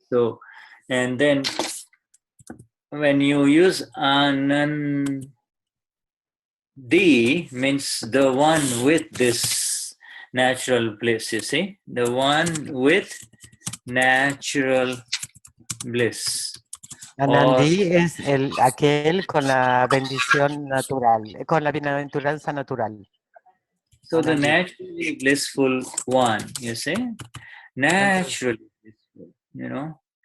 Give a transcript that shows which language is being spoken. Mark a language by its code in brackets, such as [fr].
[en] So, and then when you use Anandi means the one with this natural bliss, you see? The one with natural bliss. [es] Anandi es aquel con la bendición natural, con la bienaventuranza natural. [en] So the Anandi. naturally blissful one, you see? Naturally blissful, you know?